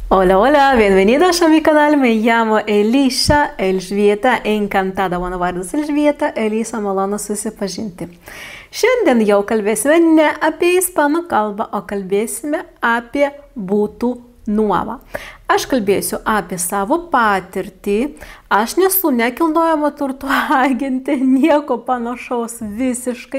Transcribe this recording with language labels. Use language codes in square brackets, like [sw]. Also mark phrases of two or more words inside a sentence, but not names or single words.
[es] Hola, hola, bienvenidos a mi canal, me llamo Elisha Elžbieta, encantada, [lt] mano vardas Elžbieta, Elisa, malonu susipažinti. Šiandien jau kalbėsime ne apie ispanų kalbą, o kalbėsime apie būtų nuomą. Aš kalbėsiu apie savo patirtį, aš nesu nekilnojamo turto agentė, nieko panašaus visiškai.